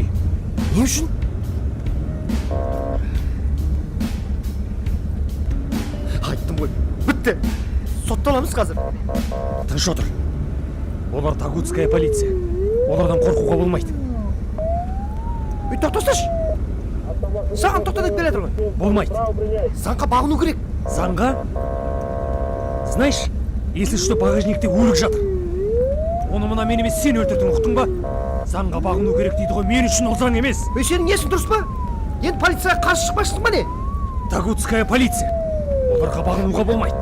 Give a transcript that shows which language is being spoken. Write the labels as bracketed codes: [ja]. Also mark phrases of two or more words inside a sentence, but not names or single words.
[kk] Не үшін? Айттым ғой, бітті. Сотталамыз қазір. Тыныш отыр. Олар [ru] Тагутская полиция. [kk] Олардан қорқуға болмайды. Үй, тоқтасашы. Саған тоқта деп келе ғой. Болмайды. Заңға бағыну керек. Заңға? [ru] Знаешь, если что, [kk] багажникте өлік жатыр. Оны мына мен емес, сен өлтірдің, ұқтың ба? Заңға бағыну керек дейді ғой, мен үшін ол заң емес. Сенің несің дұрыс па? Енді полицияға қарсы шықпайсың ба не? [ru] Тагутская полиция. [kk] Оларға бағынуға болмайды.